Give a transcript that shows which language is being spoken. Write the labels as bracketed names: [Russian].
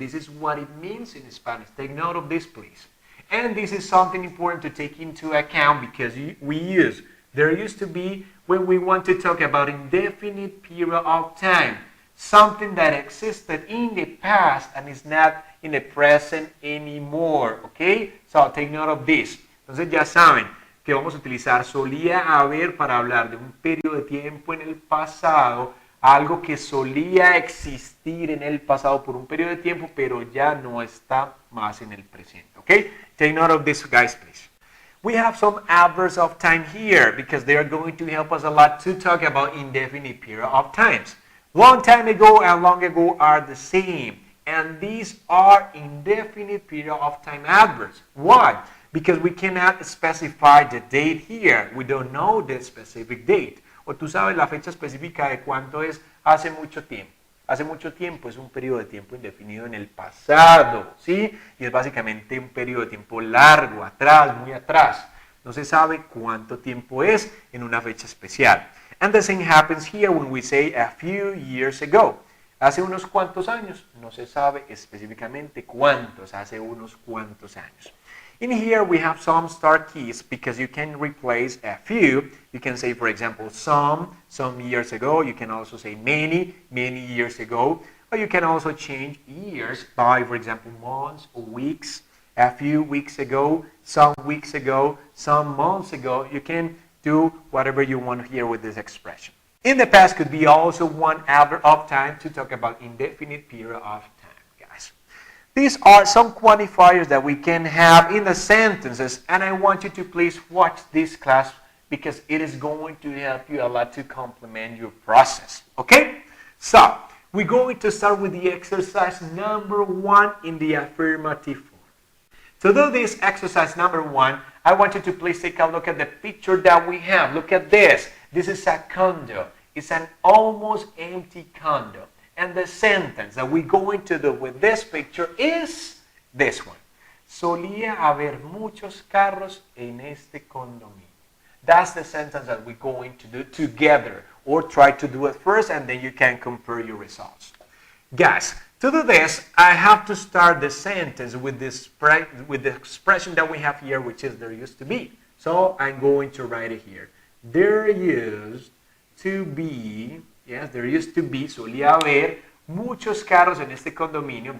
[English] This is what it means in Spanish. Take note of this, please. And this is something important to take into account because we use there used to be when we want to talk about indefinite period of time. Something that existed in the past and is not in the present anymore. Okay? So take note of this. [Spanish] Entonces ya saben que vamos a utilizar solía haber para hablar de un periodo de tiempo en el pasado, algo que solía existir en el pasado por un periodo de tiempo, pero ya no está más en el presente. [English] Okay? Take note of this, guys, please. We have some adverbs of time here because they are going to help us a lot to talk about indefinite period of times. Long time ago and long ago are the same, and these are indefinite period of time adverbs. Why? Because we cannot specify the date here. We don't know the specific date. [Spanish] O tú sabes la fecha específica de cuánto es hace mucho tiempo. Hace mucho tiempo es un periodo de tiempo indefinido en el pasado, ¿sí? Y es básicamente un periodo de tiempo largo, atrás, muy atrás. No se sabe cuánto tiempo es en una fecha especial. [English] And the same happens here when we say a few years ago. [Spanish] Hace unos cuantos años, no se sabe específicamente cuántos, hace unos cuantos años. [English] In here we have some start keys because you can replace a few. You can say, for example, some years ago. You can also say many years ago. Or you can also change years by, for example, months or weeks. A few weeks ago, some weeks ago, some months ago. You can do whatever you want here with this expression. In the past could be also one adverb of time to talk about indefinite period of time, guys. These are some quantifiers that we can have in the sentences, and I want you to please watch this class because it is going to help you a lot to complement your process. Okay? So, we're going to start with the exercise number 1 in the affirmative form. To do this exercise number 1, I want you to please take a look at the picture that we have. Look at this. This is a condo. It's an almost empty condo. And the sentence that we're going to do with this picture is this one. [Spanish] Solía haber muchos carros en este condominio. [English] That's the sentence that we're going to do together. Or try to do it first and then you can compare your results. Guys, to do this, I have to start the sentence with the expression that we have here, which is there used to be. So I'm going to write it here. There used to be, yes, there used to be, [Spanish] solía haber muchos carros en este condominio.